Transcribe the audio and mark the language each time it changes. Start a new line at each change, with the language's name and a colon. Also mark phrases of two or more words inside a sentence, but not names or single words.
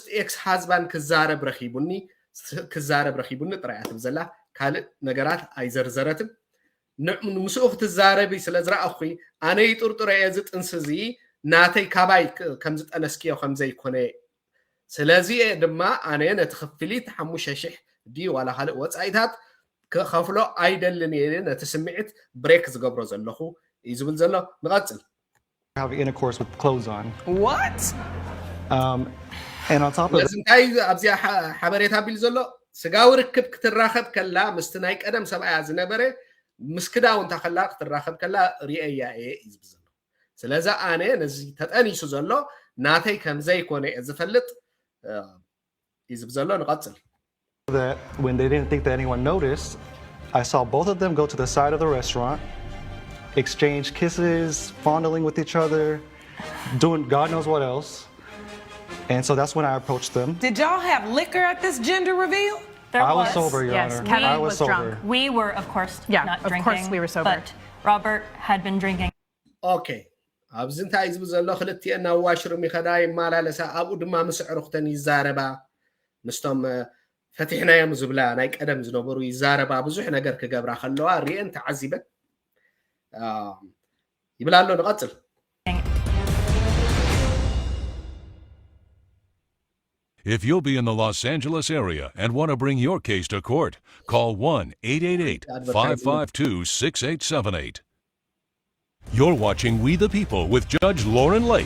English: ex husband
Tigrinya: ክዛረብ ረኺቡኒ ጥራይ ትብል ዘላ ካልእ ነገራት ኣይዘርዘረትን ምስኡ ክትዛረቢ ስለ ዝረኣኹ ኣነ ይጥርጥሮ እየ እዚ ጥንሲ እዚ ናተይ ካባይ ከም ዝጠነስክዮ ከም ዘይኮነ ስለዚ ድማ ኣነ ነቲ ክፍሊት 5,000 ድዩ ዋላ ካልእ ወፃኢታት ክኸፍሎ ኣይደልን እየ ነቲ ስምዒት ብሬክ ዝገብሮ ዘለኹ እዩ ዝብል ዘሎ ንቐፅል
English: have intercourse with clothes on. What? And on top of
Tigrinya: ለዚ እንታይ ኣብዚኣ ሓበሬታ ቢል ዘሎ ስጋዊ ርክብ ክትራኸብ ከላ ምስቲ ናይ ቀደም ሰብኣያ ዝነበረ ምስ ክዳውንታ ከላ ክትራኸብ ከላ ርአያ እየ እዩ ዝብል ዘሎ ስለዚ ኣነ ነዚ ተጠኒሱ ዘሎ ናተይ ከም ዘይኮነ እየ ዝፈልጥ እዩ ዝብል ዘሎ ንቐፅል
English: that, when they didn't think that anyone noticed, I saw both of them go to the side of the restaurant, exchange kisses, fondling with each other, doing God knows what else. And so that's when I approached them. Did y'all have liquor at this gender reveal? There I was sober, Your yes, Honor. Kevin I was was sober. drunk. We were, of course, Yeah, not of drinking. course we were sober. But Robert had been drinking.
Tigrinya: ኦኬ ኣብዚ እንታይ እዩ ዝብል ዘሎ ክልቲአን ናብ ዋሽሩም ይኸዳ ይመላለሳ ኣብኡ ድማ ምስ ኣዕሩኽተን ይዛረባ ምስቶም ፈቲሕናዮም ዝብላ ናይ ቀደም ዝነበሩ ይዛረባ ብዙሕ ነገር ክገብራ ከለዋ ሪአን ተዓዚበን ይብላ ኣሎ ንቐፅል
English: If you'll be in the Los Angeles area and want to bring your case to court, call 1-888-552-6878. You're watching We the People with Judge Lauren Lake.